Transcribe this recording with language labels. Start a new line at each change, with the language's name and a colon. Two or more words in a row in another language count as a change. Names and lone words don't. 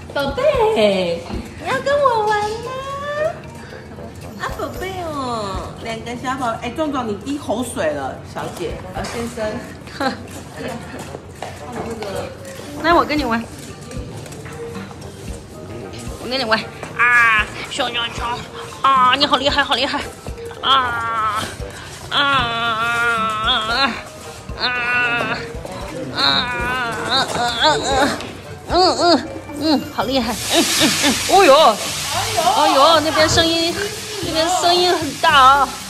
Chinese: 寶貝，你要跟我玩嗎？啊，寶貝哦，2個小寶貝。哎，壯壯，你滴口水了，小姐。先生。來，我跟你玩。我跟你玩啊，熊啊，你好厲害，好厲害。好厉害！哦呦，哦呦，那边声音很大啊！